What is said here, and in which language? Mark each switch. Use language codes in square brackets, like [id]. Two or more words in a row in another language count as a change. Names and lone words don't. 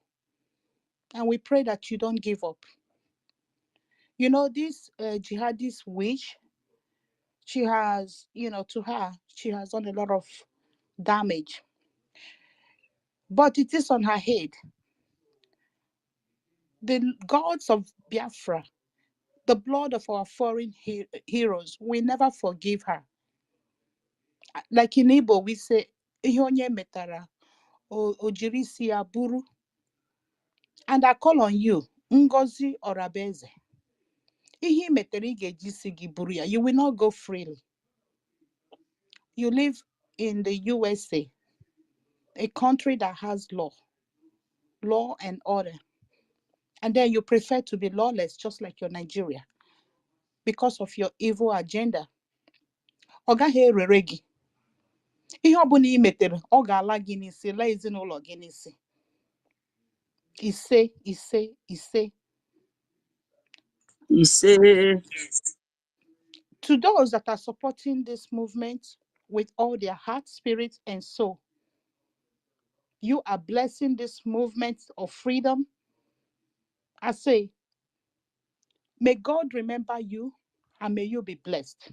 [en] And we pray that you don't give up. You know, this jihadist witch, she has, to her, she has done a lot of damage. But it is on her head. The gods of Biafra, the blood of our foreign heroes, we never forgive her. Like in Igbo, we say, [ig] "Ihe onye metara, o jiri isi ya buru." [en] And I call on you, Ngozi Orabeze. [ig] Ihe metere ị ga-eji isi gị buru ya. [en] You will not go freely. You live in the USA, a country that has law and order. And then you prefer to be lawless, just like your Nigeria, because of your evil agenda. [ig] Ọ gaghị erere gị. Ihe ọbụla ị metere, ọ ga-ala gị n'isi, laa ezinụlọ gị n'isi. Ise. [en] He said, To those that are supporting this movement with all their heart, spirit, and soul, you are blessing this movement of freedom. I say, may God remember you, and may you be blessed.